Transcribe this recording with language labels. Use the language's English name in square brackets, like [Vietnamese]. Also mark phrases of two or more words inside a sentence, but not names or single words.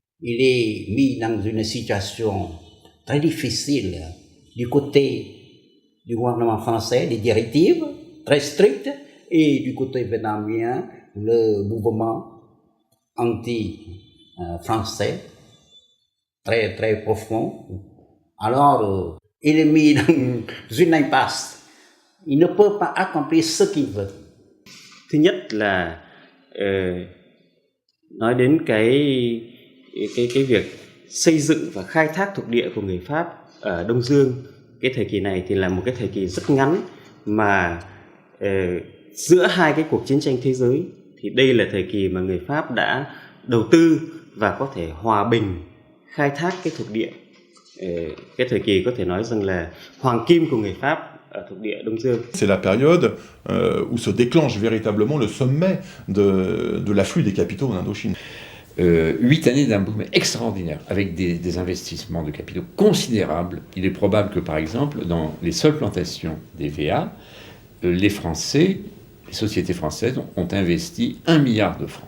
[French] Il est mis dans une situation très difficile du côté du gouvernement français, des directives très strictes, et du côté vietnamien, le mouvement anti-français très, très profond. Alors, il est mis dans une impasse. Il ne peut pas accomplir ce qu'il veut. [Vietnamese] Thứ nhất là nói đến cái việc xây dựng và khai thác thuộc địa của người Pháp ở Đông Dương. Cái thời kỳ này thì là một cái thời kỳ rất ngắn mà giữa hai cái cuộc chiến tranh thế giới thì đây là thời kỳ mà người Pháp đã đầu tư và có thể hòa bình khai thác cái thuộc địa. Cái thời kỳ có thể nói rằng là hoàng kim của người Pháp ở thuộc địa Đông Dương. [French] C'est la période où se déclenche véritablement le sommet de l'afflux des capitaux en Indochine. 8 années d'un boom extraordinaire, avec des investissements de capitaux considérables. Il est probable que, par exemple, dans les seules plantations des VA, les Français, les sociétés françaises ont investi 1 milliard de francs.